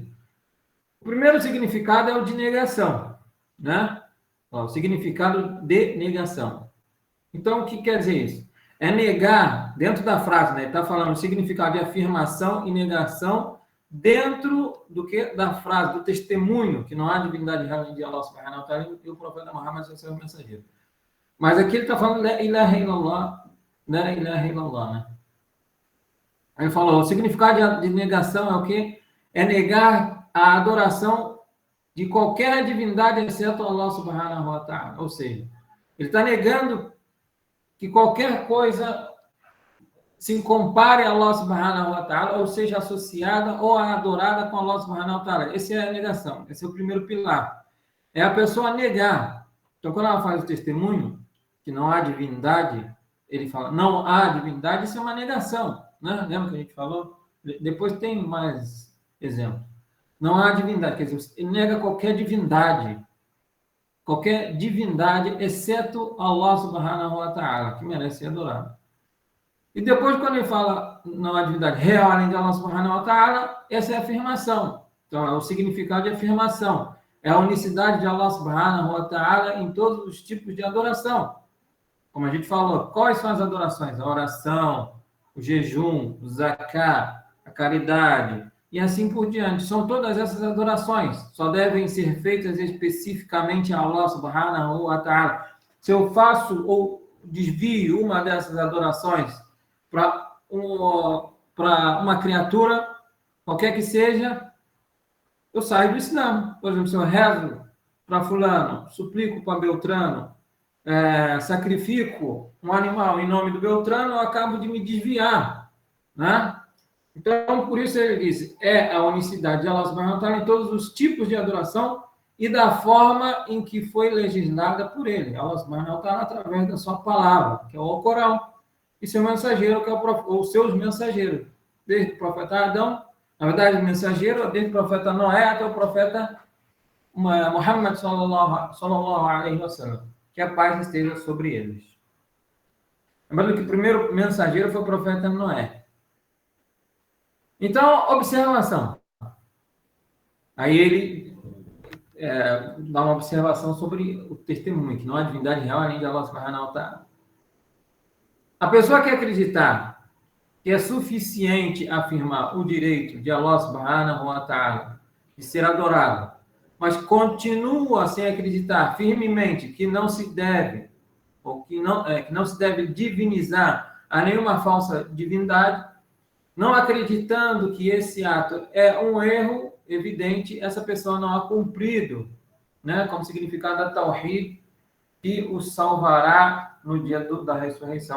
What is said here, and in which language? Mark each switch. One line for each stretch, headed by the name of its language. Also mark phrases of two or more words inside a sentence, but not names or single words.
Portuguese: O primeiro significado é o de negação, né? O significado de negação. Então, o que quer dizer isso? É negar, dentro da frase, né? Ele está falando o significado de afirmação e negação dentro do que? Da frase, do testemunho, que não há divindade real de
Arabic: الله سبحانه وتعالى
Portuguese: e o profeta Muhammad é o seu mensageiro. Mas aqui ele está falando
Arabic: لا إله إلا الله, لا إله إلا الله,
Portuguese: né? Aí ele falou, o significado de negação é o quê? É negar a adoração de qualquer divindade exceto
Arabic: الله سبحانه وتعالى.
Portuguese: Ou seja, ele está negando que qualquer coisa se compare a
Arabic: الله سبحانه وتعالى,
Portuguese: ou seja associada ou adorada com
Arabic: الله سبحانه وتعالى.
Portuguese: Essa é a negação, esse é o primeiro pilar. É a pessoa negar. Então, quando ela faz o testemunho, que não há divindade, ele fala, não há divindade, isso é uma negação, né? Lembra que a gente falou? Depois tem mais exemplos. Não há divindade, quer dizer, ele nega qualquer divindade, exceto
Arabic: الله سبحانه وتعالى,
Portuguese: que merece ser adorado. E depois, quando ele fala não há divindade real além de
Arabic: الله سبحانه وتعالى,
Portuguese: essa é a afirmação. Então, é o significado de afirmação. É a unicidade de
Arabic: الله سبحانه وتعالى
Portuguese: em todos os tipos de adoração. Como a gente falou, quais são as adorações? A oração, o jejum, o zakat, a caridade, e assim por diante. São todas essas adorações. Só devem ser feitas especificamente a
Arabic: الله سبحانه وتعالى.
Portuguese: Se eu faço ou desvio uma dessas adorações para uma criatura, qualquer que seja, eu saio do Islã. Por exemplo, se eu rezo para fulano, suplico para Beltrano, sacrifico um animal em nome do Beltrano, eu acabo de me desviar, né? Então, por isso ele diz, é a unicidade de
Arabic: الله سبحانه وتعالى
Portuguese: em todos os tipos de adoração e da forma em que foi legislada por ele.
Arabic: الله سبحانه وتعالى
Portuguese: através da sua palavra, que é o Corão, e seu mensageiro, que é os seus mensageiros. Desde o profeta Adão, na verdade, o mensageiro, desde o profeta Noé até o profeta Muhammad
Arabic: صلى الله عليه وسلم,
Portuguese: que a paz esteja sobre eles. Lembrando que o primeiro mensageiro foi o profeta Noé. Então, observação. Aí ele dá uma observação sobre o testemunho, que não há divindade real além de
Arabic: الله سبحانه وتعالى.
Portuguese: A pessoa que acreditar que é suficiente afirmar o direito de
Arabic: الله سبحانه وتعالى
Portuguese: de ser adorado, mas continua sem acreditar firmemente que não se deve, ou que não se deve divinizar a nenhuma falsa divindade, não acreditando que esse ato é um erro evidente, essa pessoa não ha cumprido, né, como significado da Tawhid, que o salvará no dia da ressurreição.